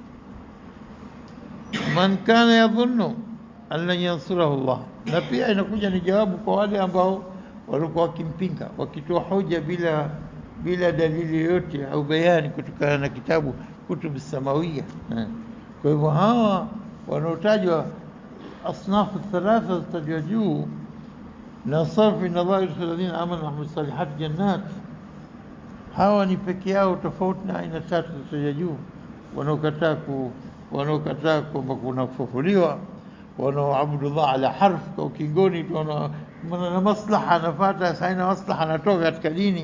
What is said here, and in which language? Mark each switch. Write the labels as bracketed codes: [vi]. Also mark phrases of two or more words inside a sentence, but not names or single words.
[ar] من كان يظن أن لن ينصره الله, [sw] na pia inakuja ni jawabu kwa wale ambao walikuwa wakimpinga, wakitoa hoja bila dalili yoyote au bayani kutokana na kitabu kutubu samawia. Kwa hivyo hawa wanaotajwa [ar] أصناف ثلاثة [sw] zitajwa juu, na [ar] صرف النظر الذين آمنوا وعملوا الصالحات جنات, [sw] hawa ni peke yao, tofauti na aina tatu zitajwa juu. Wanaokataa kwamba kuna kufufuliwa, wanaoabudu Allah [ar] على حرف, [sw] kwa ukingoni na maslaha anafuata, haina maslaha anatoka katika dini.